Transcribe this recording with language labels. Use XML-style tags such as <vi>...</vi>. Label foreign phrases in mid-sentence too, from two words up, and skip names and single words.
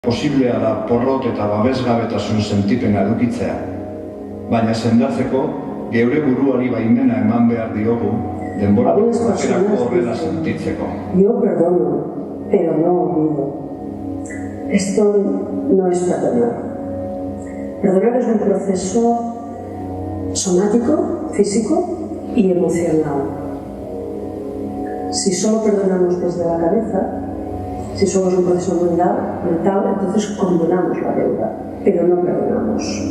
<eu>Posiblea da porrot eta babesgabetasun sentipena edukitzea, baina sendatzeko geure buruari baimena eman behar diogu denbora baterako horrela sentitzeko.</eu> <es>Yo perdono, pero no olvido. Esto no es perdonar. Perdonar es un proceso somático, físico y emocional. Si solo perdonamos desde la cabeza, si solo es un proceso mental, entonces condonamos la deuda, pero no perdonamos.</es>